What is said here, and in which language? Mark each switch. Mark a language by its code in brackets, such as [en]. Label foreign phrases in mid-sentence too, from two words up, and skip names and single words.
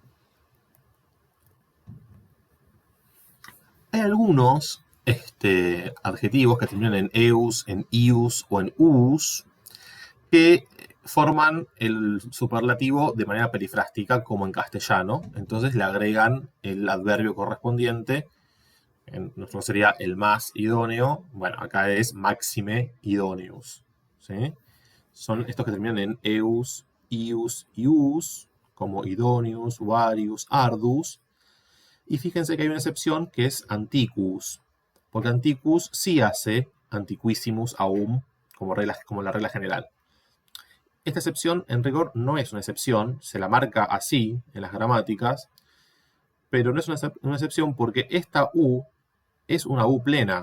[es] Hay algunos adjetivos que terminan en eus, en ius o en us que forman el superlativo de manera perifrástica como en castellano. Entonces le agregan el adverbio correspondiente. En nuestro sería el más idóneo. Bueno, acá es [la] maxime idoneus. [es] ¿Sí? Son estos que terminan en eus, ius y us, como [la] idoneus, varius, ardus. [es] Y fíjense que hay una excepción que es antiquus, porque antiquus sí hace [la] antiquissimus aum [es] como la regla general. Esta excepción en rigor no es una excepción, se la marca así en las gramáticas, pero no es una excepción porque esta U es una U plena.